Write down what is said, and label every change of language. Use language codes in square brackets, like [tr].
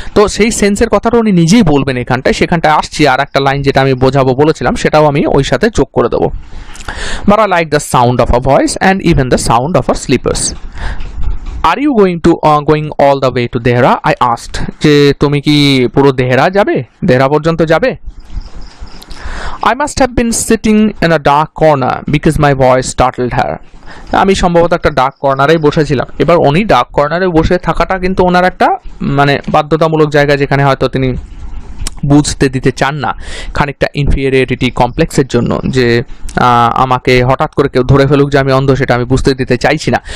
[bn] তো সেই সেন্সের কথাটা উনি নিজেই বলবেন এখানটায়, সেখানটায় আসছি। আর একটা লাইন যেটা আমি বোঝাবো বলেছিলাম, সেটাও আমি ওই সাথে যোগ করে দেবো। [en] But I like the sound of a voice and even the sound of a slippers. Are you going all the way to Dehra, I asked, [bn] যে তুমি কি পুরো দেহরা যাবে, দেহরা পর্যন্ত যাবে। [en] I must have been sitting in a dark corner because my voice startled her. [bn] আমি সম্ভবত একটা ডার্ক কর্নারেই বসেছিলাম। এবার উনি ডার্ক কর্নারে বসে থাকাটা কিন্তু ওনার একটা মানে বাধ্যতামূলক জায়গা, যেখানে হয়তো তিনি বুঝতে দিতে চান না, খানিকটা ইনফিরিয়রিটি কমপ্লেক্সের জন্য, যে আমাকে হঠাৎ করে কেউ ধরে ফেলুক যে আমি অন্ধ, সেটা আমি বুঝতে দিতে চাইছি না।